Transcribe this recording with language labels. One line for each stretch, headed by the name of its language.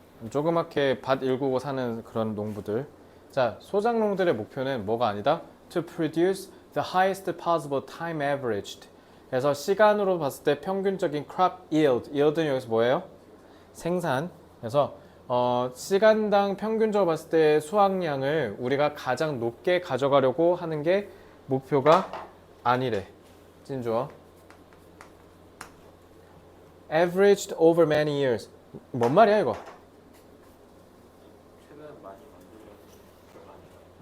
Korean: 조그맣게 밭 일구고 사는 그런 농부들. 자, 소작농들의 목표는 뭐가 아니다?
English: To produce the highest possible time averaged.
Korean: 그래서 시간으로 봤을 때 평균적인 crop yield. yield는 여기서 뭐예요? 생산. 그래서 시간당 평균적으로 봤을 때 수확량을 우리가 가장 높게 가져가려고 하는 게 목표가 아니래. 찐주어.
English: Averaged over many years.
Korean: 뭔 말이야 이거? 최근 많이 만들어진 결과 아닌가요?